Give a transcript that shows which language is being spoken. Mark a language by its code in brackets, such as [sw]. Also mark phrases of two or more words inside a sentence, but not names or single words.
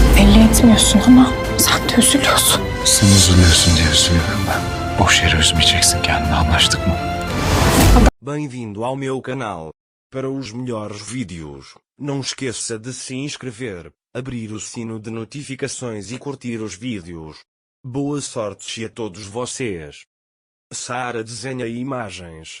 [tr] belli etmiyorsun ama sen de üzülüyorsun. Sen üzülüyorsun diye üzülüyorum ben. Boş yere üzmeyeceksin kendini, anlaştık mı? [pt] Bem-vindo ao meu canal. Para os melhores vídeos, não esqueça de se inscrever, abrir o sino de notificações e curtir os vídeos. Boa sorte a todos vocês. Sara desenha imagens.